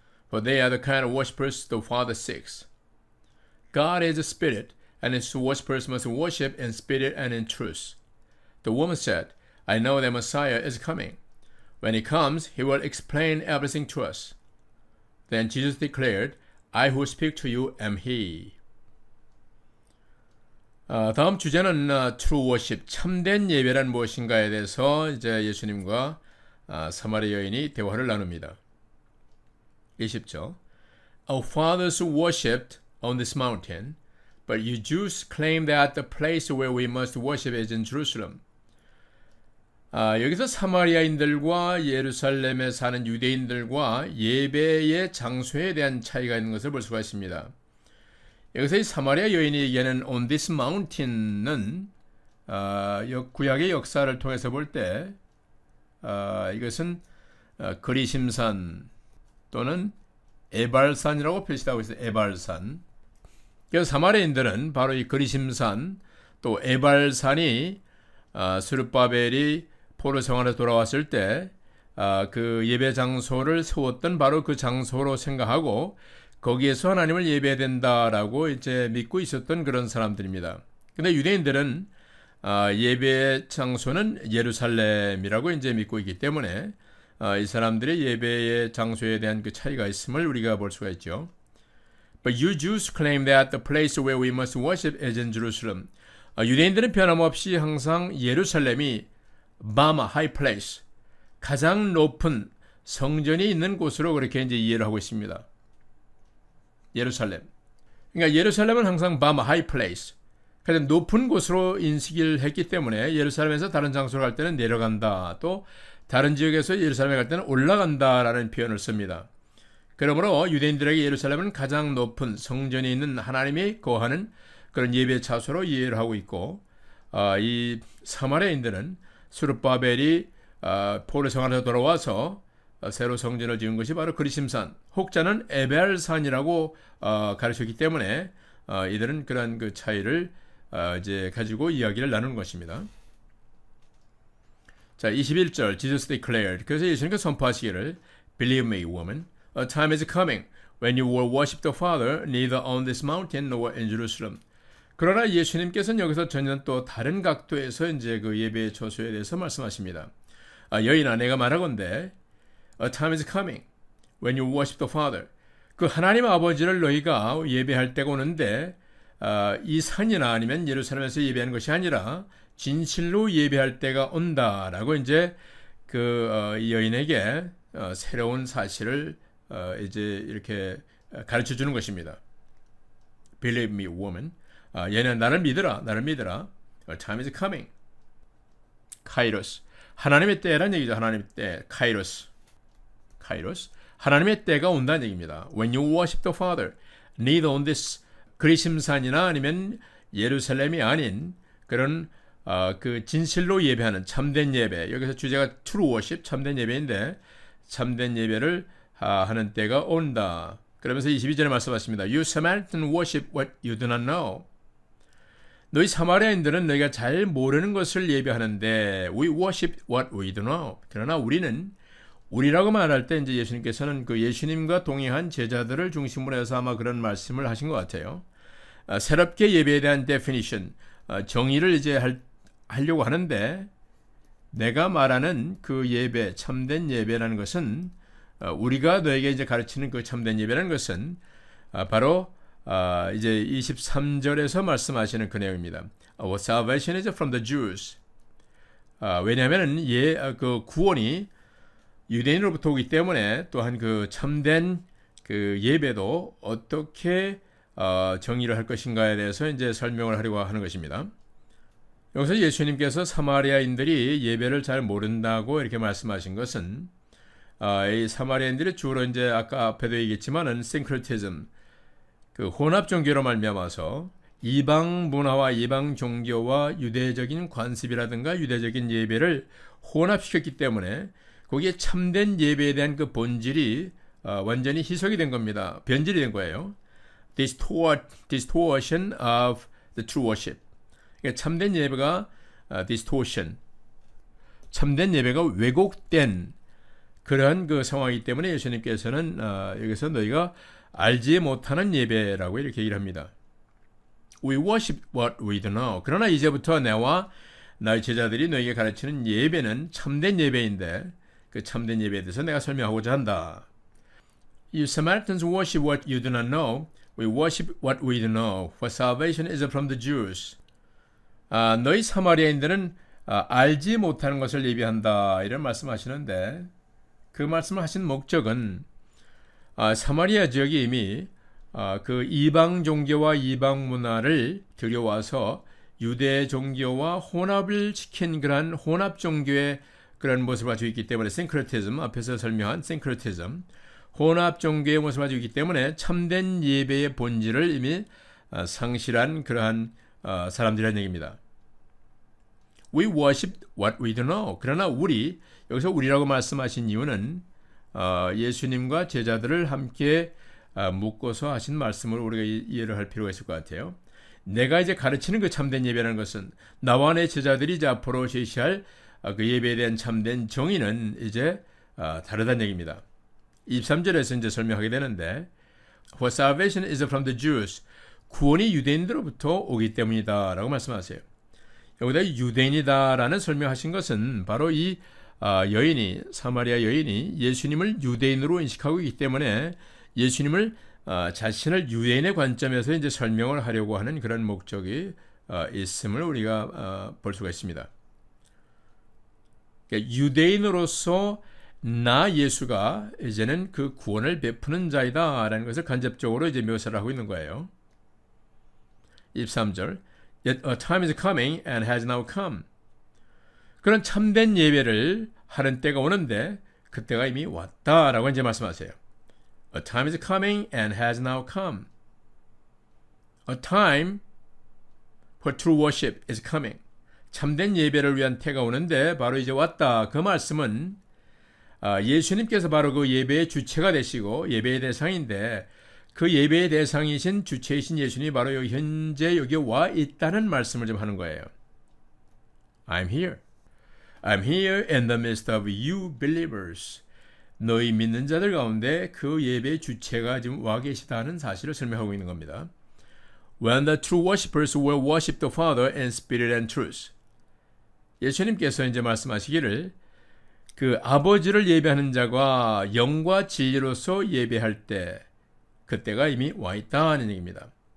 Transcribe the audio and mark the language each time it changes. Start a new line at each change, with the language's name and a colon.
English: For they are the kind of worshippers the Father seeks. God is a spirit, and his worshippers must worship in spirit and in truth." The woman said, "I know that Messiah is coming. When he comes, he will explain everything to us." Then Jesus declared, "I who speak to you am he."
Korean: 다음 주제는
English: true worship,
Korean: 참된 예배란 무엇인가에 대해서 이제 예수님과 사마리아 여인이 대화를 나눕니다. 20절.
English: Our fathers worshipped on this mountain, but you Jews claim that the place where we must worship is in Jerusalem.
Korean: 여기서 사마리아인들과 예루살렘에 사는 유대인들과 예배의 장소에 대한 차이가 있는 것을 볼 수가 있습니다. 여기서 이 사마리아 여인이 얘기하는
English: on this mountain
Korean: 은 구약의 역사를 통해서 볼 때 이것은 그리심산 또는 에발산이라고 표시하고 있어요. 에발산. 그래서 사마리아인들은 바로 이 그리심산 또 에발산이 스룹바벨이 포로 생활에 돌아왔을 때 그 예배 장소를 세웠던 바로 그 장소로 생각하고 거기에서 하나님을 예배해야 된다라고 이제 믿고 있었던 그런 사람들입니다. 근데 유대인들은 예배 장소는 예루살렘이라고 이제 믿고 있기 때문에 이 사람들의 예배의 장소에 대한 그 차이가 있음을 우리가 볼 수가 있죠.
English: But you Jews claim that the place where we must worship is in Jerusalem.
Korean: 유대인들은 변함없이 항상 예루살렘이 바마, high place, 가장 높은 성전이 있는 곳으로 그렇게 이제 이해를 하고 있습니다. 예루살렘. 그러니까 예루살렘은 항상 바마, high place, 가장 높은 곳으로 인식을 했기 때문에 예루살렘에서 다른 장소로 갈 때는 내려간다, 또 다른 지역에서 예루살렘에 갈 때는 올라간다라는 표현을 씁니다. 그러므로 유대인들에게 예루살렘은 가장 높은 성전이 있는 하나님이 거하는 그런 예배 차소로 이해를 하고 있고, 이 사마리아인들은 스룹바벨이 포로 생활에서 돌아와서 새로 성전을 지은 것이 바로 그리심산, 혹자는 에벨산이라고 가르쳤기 때문에 이들은 그런 그 차이를 이제 가지고 이야기를 나누는 것입니다. 자, 21절
English: Jesus declared.
Korean: 그래서 예수님께서 선포하시기를
English: Believe me, woman, a time is coming when you will worship the Father neither on this mountain nor in Jerusalem.
Korean: 그러나 예수님께서는 여기서 전혀 또 다른 각도에서 이제 그 예배의 처소에 대해서 말씀하십니다. 여인아, 내가 말하건대
English: A time is coming when you worship the Father.
Korean: 그 하나님 아버지를 너희가 예배할 때가 오는데 이 산이나 아니면 예루살렘에서 예배하는 것이 아니라 진실로 예배할 때가 온다라고 이제 그 여인에게 새로운 사실을 이제 이렇게 가르쳐 주는 것입니다.
English: Believe me, woman.
Korean: 얘는 나를 믿으라, 나를 믿으라.
English: A time is coming.
Korean: 카이로스. 하나님의 때란 얘기죠. 하나님의 때. 카이로스. 카이로스. 하나님의 때가 온다는 얘기입니다.
English: When you worship the Father, neither on this
Korean: 그리심산이나 아니면 예루살렘이 아닌 그런 그 진실로 예배하는 참된 예배. 여기서 주제가
English: true worship,
Korean: 참된 예배인데 참된 예배를 하는 때가 온다. 그러면서 22절에 말씀하십니다.
English: You Samaritan worship what you do not know.
Korean: 너희 사마리아인들은 너희가 잘 모르는 것을 예배하는데
English: we worship what we do know.
Korean: 그러나 우리라고 말할 때 이제 예수님께서는 그 예수님과 동행한 제자들을 중심으로 해서 아마 그런 말씀을 하신 것 같아요. 새롭게 예배에 대한 definition, 정의를 이제 하려고 하는데 내가 말하는 그 예배, 참된 예배라는 것은 우리가 너에게 이제 가르치는 그 참된 예배라는 것은 바로 이제 23절에서 말씀하시는 그 내용입니다.
English: Our salvation is from the Jews.
Korean: 왜냐하면 그 구원이 유대인으로부터 오기 때문에 또한 그 참된 그 예배도 어떻게 정의를 할 것인가에 대해서 이제 설명을 하려고 하는 것입니다. 여기서 예수님께서 사마리아인들이 예배를 잘 모른다고 이렇게 말씀하신 것은 이 사마리아인들이 주로 이제 아까 앞에도 얘기했지만은 싱크리티즘, 그 혼합 종교로 말미암아서 이방 문화와 이방 종교와 유대적인 관습이라든가 유대적인 예배를 혼합시켰기 때문에 거기에 참된 예배에 대한 그 본질이 완전히 희석이 된 겁니다. 변질이 된 거예요.
English: Distortion of the true worship.
Korean: 그러니까 참된 예배가 distortion, 참된 예배가 왜곡된 그러한 그 상황이기 때문에 예수님께서는 여기서 너희가 알지 못하는 예배라고 이렇게 얘기를 합니다.
English: We worship what we don't know.
Korean: 그러나 이제부터 내와 나의 제자들이 너에게 가르치는 예배는 참된 예배인데 그 참된 예배에 대해서 내가 설명하고자 한다.
English: You Samaritans worship what you do not know. We worship what we do know. For salvation is from the Jews.
Korean: 너희 사마리아인들은 알지 못하는 것을 예배한다. 이런 말씀하시는데 그 말씀을 하신 목적은 사마리아 지역이 이미 그 이방 종교와 이방 문화를 들여와서 유대 종교와 혼합을 시킨 그러한 혼합 종교의 그런 모습을 가지고 있기 때문에 싱크리티즘, 앞에서 설명한 싱크리티즘, 혼합 종교의 모습을 가지고 있기 때문에 참된 예배의 본질을 이미 상실한 그러한 사람들이라는 얘기입니다. We worship what we don't know. 그러나 우리, 여기서 우리라고 말씀하신 이유는 예수님과 제자들을 함께 묶어서 하신 말씀을 우리가 이해를 할 필요가 있을 것 같아요. 내가 이제 가르치는 그 참된 예배라는 것은 나와 내 제자들이 이제 앞으로 제시할 그 예배에 대한 참된 정의는 이제 다르다는 얘기입니다. 23절에서 이제 설명하게 되는데
English: For salvation is from the Jews.
Korean: 구원이 유대인들로부터 오기 때문이다 라고 말씀하세요. 여기다 유대인이다라는 설명하신 것은 바로 이 여인이, 사마리아 여인이 예수님을 유대인으로 인식하고 있기 때문에 예수님을 자신을 유대인의 관점에서 이제 설명을 하려고 하는 그런 목적이 있음을 우리가 볼 수가 있습니다. 그러니까 유대인으로서 나 예수가 이제는 그 구원을 베푸는 자이다라는 것을 간접적으로 이제 묘사를 하고 있는 거예요.
English: 23절 Yet a time is coming and has now come.
Korean: 그런 참된 예배를 하는 때가 오는데 그때가 이미 왔다라고 이제 말씀하세요.
English: A time is coming and has now come. A time for true worship is coming.
Korean: 참된 예배를 위한 때가 오는데 바로 이제 왔다. 그 말씀은 예수님께서 바로 그 예배의 주체가 되시고 예배의 대상인데 그 예배의 대상이신 주체이신 예수님이 바로 여기 현재 여기 와 있다는 말씀을 좀 하는 거예요.
English: I'm here. I'm here in the midst of you believers.
Korean: 너희 믿는 자들 가운데 그 예배의 주체가 지금 와 계시다는 사실을 설명하고 있는 겁니다.
English: When the true worshipers will worship the Father in spirit and truth.
Korean: 예수님께서 이제 말씀하시기를 그 아버지를 예배하는 자가 영과 진리로서 예배할 때 그때가 이미 와 있다는 얘기입니다.